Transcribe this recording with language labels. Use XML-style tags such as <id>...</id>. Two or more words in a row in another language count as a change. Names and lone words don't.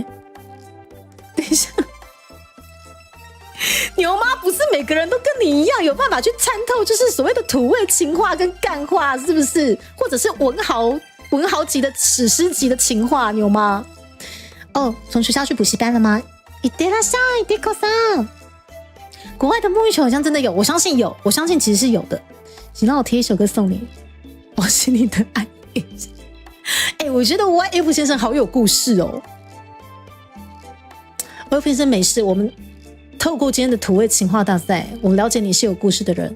<zh>等一下，牛妈不是每个人都跟你一样有办法去参透，就是所谓的土味情话跟干话，是不是？或者是文豪级的史诗级的情话，牛妈。从学校去补习班了吗？</zh> <ja>いってらっしゃい、デコさん。</ja> <zh>国外的沐浴球好像真的有，我相信有，我相信其实是有的。请让我贴一首歌送你，我是你的爱。我觉得 YF 先生好有故事哦。YF 先生没事，我们透过今天的土味情话大赛，我了解你是有故事的人。</zh>